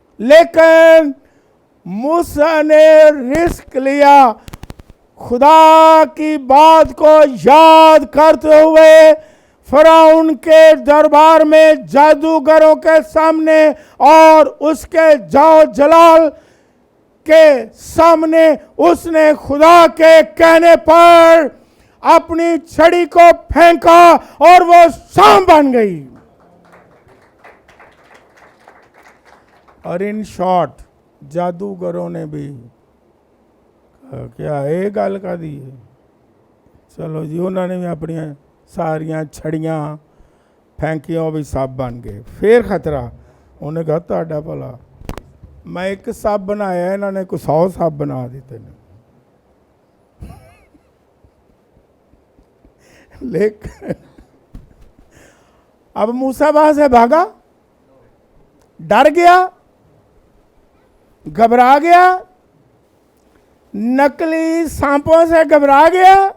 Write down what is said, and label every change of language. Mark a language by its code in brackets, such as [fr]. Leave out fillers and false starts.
[hi] लेकिन मूसा ने रिस्क लिया, खुदा की बात को याद करते हुए फराउन के दरबार में, जादूगरों के सामने और उसके जाओ जलाल के सामने उसने खुदा के कहने पर अपनी छड़ी को फेंका और वो सांप बन गई। और इन शॉर्ट जादूगरों ने भी [pa] क्या ਇਹ ਗੱਲ ਕਾਦੀ ਹੈ। ਚਲੋ ਜੀ ਉਹਨਾਂ ਨੇ ਵੀ ਆਪਣੀਆਂ ਸਾਰੀਆਂ ਛੜੀਆਂ ਫੈਂਕੀਆਂ, ਉਹ ਵੀ ਸੱਪ ਬਣ ਗਏ। ਫਿਰ ਖਤਰਾ, ਉਹਨੇ ਕਹਾ ਤੁਹਾਡਾ ਭਲਾ, ਮੈਂ ਇੱਕ ਸੱਪ ਬਣਾਇਆ, ਇਹਨਾਂ ਨੇ ਕੋਈ 100 ਸੱਪ ਬਣਾ ਦਿੱਤੇ ਨੇ। [hi] लेकिन अब मूसा वहां से भागा, डर गया, घबरा गया, नकली सांपों से घबरा गया।